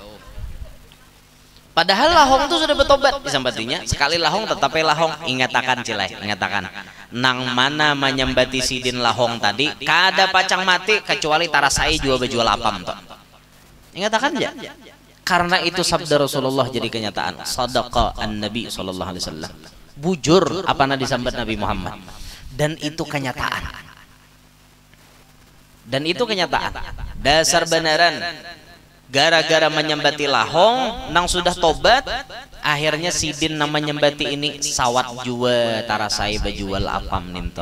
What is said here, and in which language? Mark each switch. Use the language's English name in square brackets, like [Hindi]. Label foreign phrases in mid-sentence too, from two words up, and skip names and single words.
[Banjar] Padahal lahong itu sudah bertobat disambatinya. Sekali lahong tetapi lahong. Ingatakan cilai, ingatakan. Nang mana menyambati sidin lahong tadi, kada pacang mati kecuali tarasai jua bejual apam toh. Ingatakan aja. [Indonesian] Karena itu sabda Rasulullah jadi kenyataan. [Arabic] صدق النبي صلى الله عليه وسلم. [Banjar] Bujur apa na disambat Nabi Muhammad. [Indonesian] Dan itu kenyataan. Dan itu kenyataan. [Banjar] Dasar benaran. Gara-gara menyembati lahong nang sudah tobat, akhirnya sidin nama nyembati ini sawat jua tarasai bejual apam ninto.